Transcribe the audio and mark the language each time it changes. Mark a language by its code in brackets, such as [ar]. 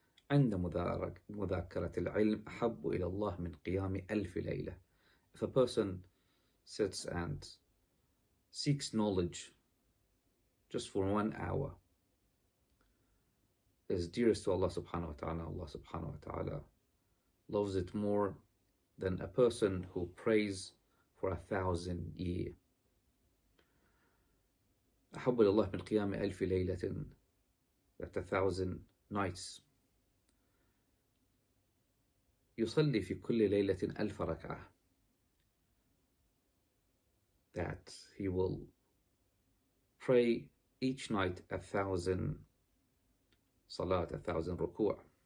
[ar] عند مذاكرة العلم أحب إلى الله من قيام 1000 ليلة. [en] If a person sits and seeks knowledge just for 1 hour, is dearest to Allah subhanahu wa ta'ala. Allah subhanahu wa ta'ala loves it more than a person who prays for 1,000 years. [ar] أحب إلى الله من قيام 1000 ليلة, [en] that 1,000 nights. [ar] يصلي في كل ليلة 1000 ركعة, [en] that he will pray each night 1,000 salat, 1,000 ركوع.